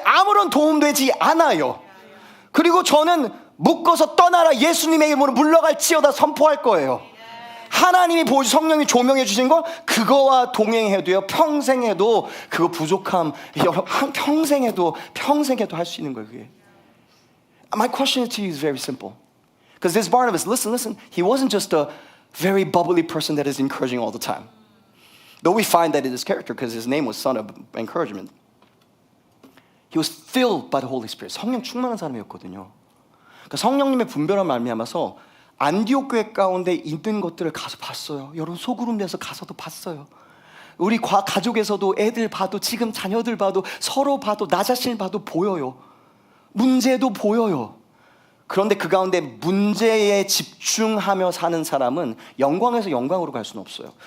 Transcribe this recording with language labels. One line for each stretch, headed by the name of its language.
Korean: 아무런 도움되지 않아요. 그리고 저는 묶어서 떠나라 예수님의 이름으로 물러갈지어다 선포할 거예요. 하나님이 보여주 성령이 조명해 주신 거 그거와 동행해도요. 평생 해도 그거 부족함 평생 해도 할 수 있는 거예요. 그게.
English: My question to you is very simple. Because this Barnabas, listen, he wasn't just a very bubbly person that is encouraging all the time. Though we find that in his character because his name was son of encouragement. He was filled by the Holy Spirit.
Korean: 성령 충만한 사람이었거든요. 그러니까 성령님의 분별한 말미암아서 안디옥 교회 가운데 있는 것들을 가서 봤어요. 여러분 소그룹 내서 가서도 봤어요. 우리 가족에서도 애들 봐도 지금 자녀들 봐도 서로 봐도 나 자신을 봐도 보여요. 문제도 보여요. 그런데 그 가운데 문제에 집중하며 사는 사람은 영광에서 영광으로 갈 수는 없어요.